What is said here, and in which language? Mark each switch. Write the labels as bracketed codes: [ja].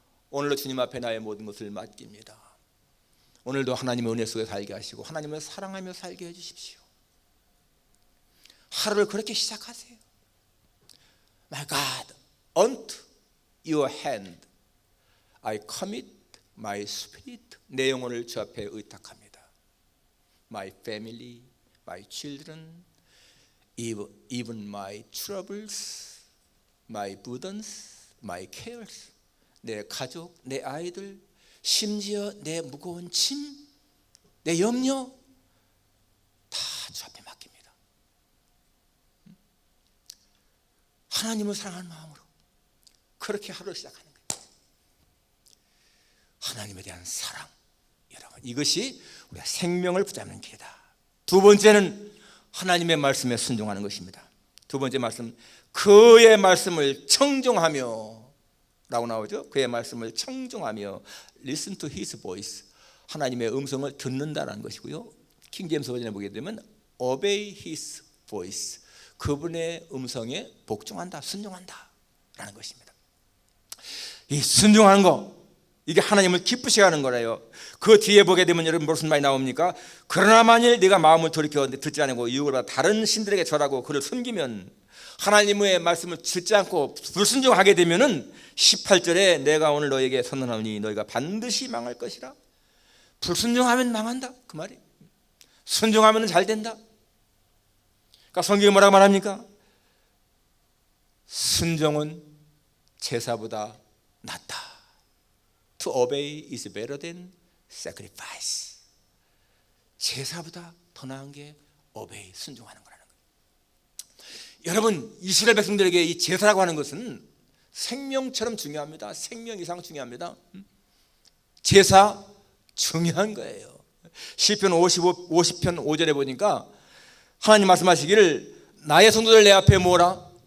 [ko] 오늘도 주님 앞에 나의 모든 것을 맡깁니다. 오늘도 하나님의 은혜 속에 살게 하시고 하나님을 사랑하며 살게 해주십시오. 하루를 그렇게 시작하세요. [en] My God, unto your hand I commit my spirit. [ko] 내 영혼을 주 앞에 의탁합니다. [en] My family, my children, even my troubles, my burdens, my cares. [ko] 내 가족, 내 아이들, 심지어 내 무거운 짐, 내 염려 다 주 앞에 맡깁니다. 하나님을 사랑하는 마음으로 그렇게 하루를 시작하는 거예요. 하나님에 대한 사랑, 여러분 이것이 우리가 생명을 붙잡는 길이다. 두 번째는 하나님의 말씀에 순종하는 것입니다. 두 번째 말씀, 그의 말씀을 청종하며 라고 나오죠. 그의 말씀을 청종하며 [en] listen to his voice. [ko] 하나님의 음성을 듣는다라는 것이고요. 킹제임스 버전에 보게 되면 [en] obey his voice. [ko] 그분의 음성에 복종한다, 순종한다 라는 것입니다. 이 순종하는 거, 이게 하나님을 기쁘시게 하는 거래요. 그 뒤에 보게 되면 여러분 무슨 말이 나옵니까? 그러나 만일 네가 마음을 돌이켜 듣지 않고 유혹을 받아 다른 신들에게 절하고 그를 숨기면, 하나님의 말씀을 듣지 않고 불순종하게 되면은 18절에 내가 오늘 너에게 선언하노니 너희가 반드시 망할 것이라. 불순종하면 망한다 그 말이. 순종하면 잘 된다. 그러니까 성경이 뭐라고 말합니까? 순종은 제사보다 낫다. [en] To obey is better than sacrifice. [ko] 제사보다 더 나은 게 obey, 순종하는 거라는 거예요. 여러분 이스라엘 백성들에게 이 제사라고 하는 것은 생명처럼 중요합니다. 생명 이상 중요합니다. 제사 중요한 거예요. 시편 50편 5절에 보니까 하나님 말씀하시기를 나의 성도들 내 앞에 모으라.